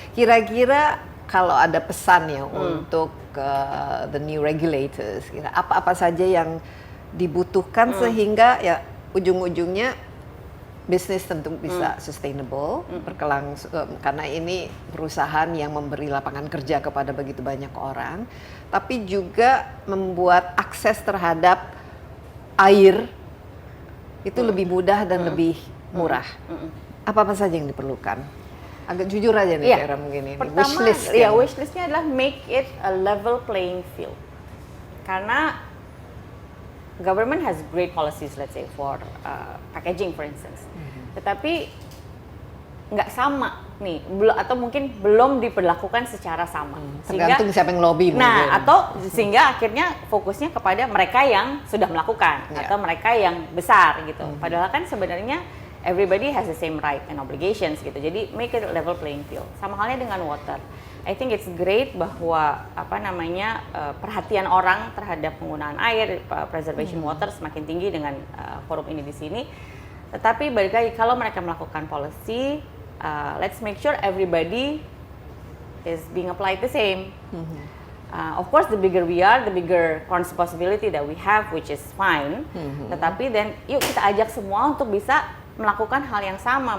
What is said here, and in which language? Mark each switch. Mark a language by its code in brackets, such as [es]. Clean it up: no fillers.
[id] Kira-kira kalau ada pesan ya untuk [en] the new regulators, [id] apa saja yang dibutuhkan sehingga ya ujung-ujungnya bisnis tentu bisa sustainable, karena ini perusahaan yang memberi lapangan kerja kepada begitu banyak orang, tapi juga membuat akses terhadap air itu lebih mudah dan lebih murah. Apa saja yang diperlukan? Agak jujur aja nih, Vera, mungkin ini. Pertama, wishlistnya adalah [en] make it a level playing field. [id] Karena [en] government has great policies, let's say for packaging, for instance. [id] Tetapi nggak sama nih, atau mungkin belum diperlakukan secara sama. Tergantung siapa yang lobby. Atau sehingga akhirnya fokusnya kepada mereka yang sudah melakukan atau mereka yang besar gitu. Padahal kan sebenarnya [en] everybody has the same right and obligations [id] gitu. Jadi [en] make it a level playing field. [id] Sama halnya dengan water. [en] I think it's great [id] bahwa perhatian orang terhadap penggunaan air, [en] preservation water [id] semakin tinggi dengan forum ini di sini. Tetapi balik lagi kalau mereka melakukan [en] policy, let's make sure everybody is being applied the same. Of course, the bigger we are, the bigger responsibility that we have, which is fine. [id] Tetapi [en] then [id] yuk kita ajak semua untuk bisa melakukan hal yang sama.